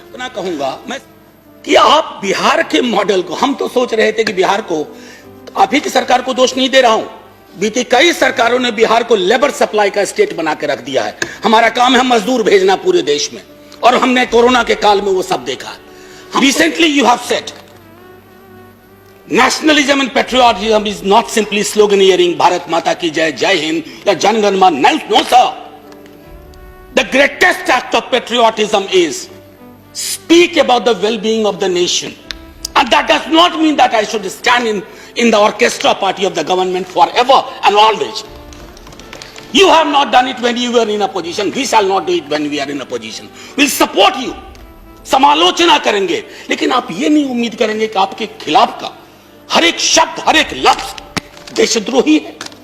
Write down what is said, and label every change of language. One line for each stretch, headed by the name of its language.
Hindi: इतना कहूंगा मैं कि आप बिहार के मॉडल को, हम तो सोच रहे थे कि बिहार को, आप ही की सरकार को दोष नहीं दे रहा हूं, बीती कई सरकारों ने बिहार को लेबर सप्लाई का स्टेट बना के रख दिया है। हमारा काम है मजदूर भेजना पूरे देश में, और हमने कोरोना के काल में वो सब देखा।
English: recently you have said nationalism and patriotism is not simply sloganeering
Hindi: Bharat Mata ki jai, Jai Hind या Jan Gan Man.
English: No sir, the greatest act of patriotism is speak about the well-being of the nation, and that does not mean that I should stand in the orchestra party of the government forever and always. You have not done it when you were in a position, we shall not do it when we are in a position. We'll support you,
Hindi: समालोचना करेंगे, लेकिन आप ये नहीं उम्मीद करेंगे कि आपके खिलाफ का हर एक शब्द, हर एक लफ्ज देशद्रोही है।